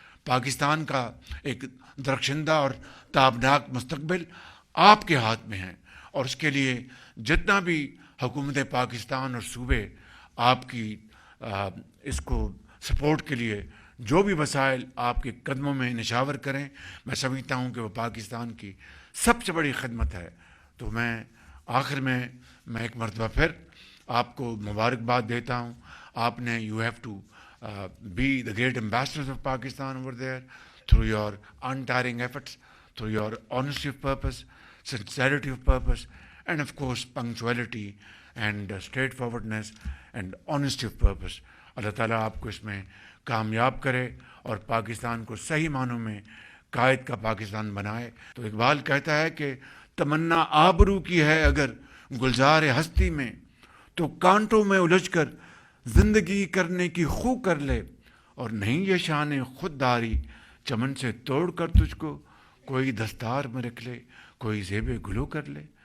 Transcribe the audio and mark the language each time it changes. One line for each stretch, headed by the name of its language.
Urdu: پاکستان کا ایک درخشندہ اور تابناک مستقبل آپ کے ہاتھ میں ہے، اور اس کے لیے جتنا بھی حکومت پاکستان اور صوبے آپ کی اس کو سپورٹ کے لیے جو بھی وسائل آپ کے قدموں میں نشاور کریں، میں سمجھتا ہوں کہ وہ پاکستان کی سب سے بڑی خدمت ہے. تو میں آخر میں ایک مرتبہ پھر آپ کو مبارکباد دیتا ہوں. آپ نے
English: You have to be the great ambassadors of Pakistan over there through your untiring efforts, through your honesty of purpose, sincerity of purpose, and of course punctuality and straightforwardness and honesty of purpose.
Urdu: اللہ تعالیٰ آپ کو اس میں کامیاب کرے اور پاکستان کو صحیح معنوں میں قائد کا پاکستان بنائے. تو اقبال کہتا ہے کہ تمنا آبرو کی ہے اگر گلزار ہستی میں، تو کانٹوں میں الجھ کر زندگی کرنے کی خو کر لے، اور نہیں یہ شان خودداری چمن سے توڑ کر تجھ کو کوئی دستار میں رکھ لے، کوئی زیب گلو کر لے.